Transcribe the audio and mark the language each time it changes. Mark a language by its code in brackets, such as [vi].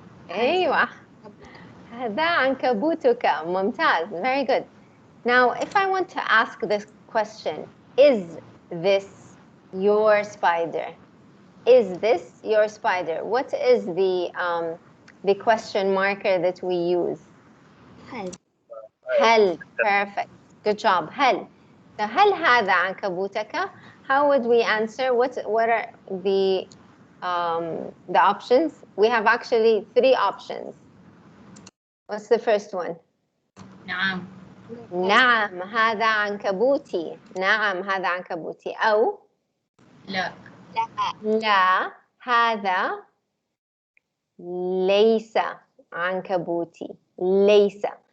[ar] أيوة. هذا عنكبوتك. ممتاز. [en] Very good. Now, if I want to ask this question, is this your spider? Is this your spider? What is the question marker that we use? [ar] هل. [en] هل. Perfect. Good job. هل. So, [ar] هل هذا عنكبوتك? [en] How would we answer? What are the options? We have actually 3 options. What's the first one? [ar] نعم. نعم هذا عنكبوتي. نعم هذا عنكبوتي. أو لا. لا هذا ليس عنكبوتي. ليس.